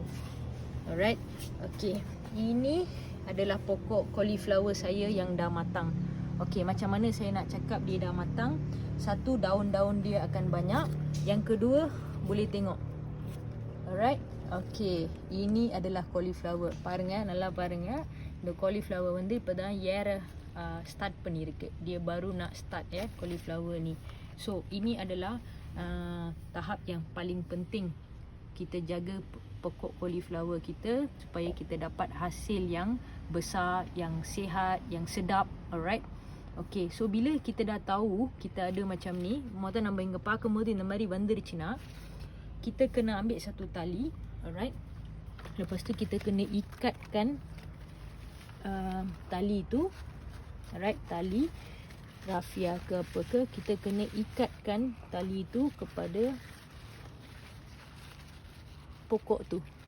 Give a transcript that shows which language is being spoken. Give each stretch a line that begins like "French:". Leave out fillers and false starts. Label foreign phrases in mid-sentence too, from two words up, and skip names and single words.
Malay: Alright, okey, ini adalah pokok cauliflower saya yang dah matang. Okey, macam mana saya nak cakap dia dah matang? Satu, daun-daun dia akan banyak. Yang kedua, boleh tengok. Alright, okey, ini adalah cauliflower.
Tamil: Parunga, நல்லா பாருங்க. இந்த cauliflower வந்து இப்பதான் ஏற start பண்ணிருக்கு.
Malay: Dia baru nak start ya, cauliflower ni. So ini adalah tahap yang paling penting. Kita jaga pokok cauliflower kita supaya kita dapat hasil yang besar, yang sihat, yang sedap. Alright. Okay, so bila kita dah tahu kita ada macam ni,
Tamil: மொத நம்ம இங்க பார்க்கும்போது இந்த மாதிரி வந்துருச்சுனா,
Malay: kita kena ambil satu tali. Alright. Lepas tu kita kena ikatkan tali tu. Alright, tali rafia ke apa ke, kita kena ikatkan tali tu kepada pokok tu.